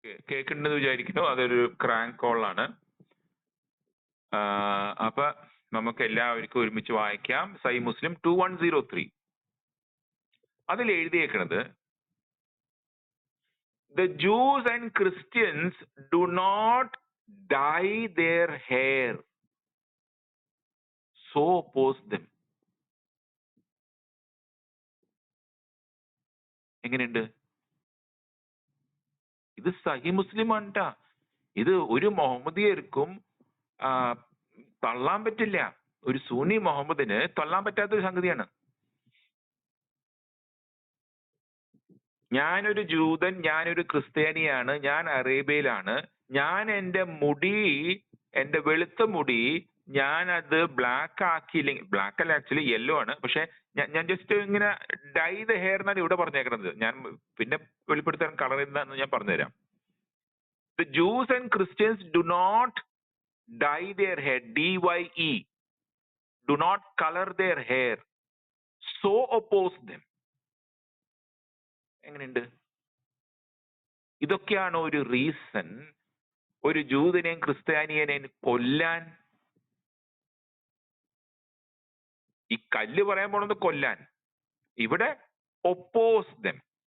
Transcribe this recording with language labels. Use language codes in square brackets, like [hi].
[ml] കേൾക്കുന്നുണ്ടെന്ന് വിചാരിക്കുന്നു. അതൊരു ക്രാങ്ക് കോളാണ്. അപ്പൊ നമുക്ക് എല്ലാവർക്കും ഒരുമിച്ച് വായിക്കാം. സഹി മുസ്ലിം 2103. അതിൽ എഴുതിയേക്കണത്, [en] the Jews and Christians do not dye their hair, so oppose them. [ml] എങ്ങനെയുണ്ട്? ഇത് സഹി മുസ്ലിം ആണ്ട്ടാ. ഇത് ഒരു മുഹമ്മദിയർക്കും തള്ളാൻ പറ്റില്ല. ഒരു സുന്നി മുഹമ്മദിന് തള്ളാൻ പറ്റാത്ത ഒരു സംഗതിയാണ്. ഞാനൊരു ജൂതൻ, ഞാനൊരു ക്രിസ്ത്യാനിയാണ്, ഞാൻ അറേബ്യയിലാണ്, ഞാൻ എന്റെ മുടി, എന്റെ വെളുത്ത മുടി ഞാൻ അത് ബ്ലാക്ക് ആക്കിയില്ലെങ്കിൽ, ബ്ലാക്ക് അല്ല ആക്ച്വലി യെല്ലോ ആണ്, പക്ഷെ ഞാൻ ജസ്റ്റ് ഇങ്ങനെ [en] dye the hair [ml] എന്നാണ് ഇവിടെ പറഞ്ഞേക്കുന്നത്. ഞാൻ പിന്നെ വെളിപ്പെടുത്താൻ കളർ എന്താന്ന് ഞാൻ പറഞ്ഞുതരാം. [en] The Jews and Christians do not dye their hair, DYE, do not color their hair, so oppose them. [ml] എങ്ങനെയുണ്ട്? ഇതൊക്കെയാണ് ഒരു റീസൺ ഒരു ജൂതനെയും ക്രിസ്ത്യാനിയനെയും കൊല്ലാൻ. ഈ കല്ല് പറയാൻ പോണത് കൊല്ലാൻ. ഇവിടെ [en] Oppose them.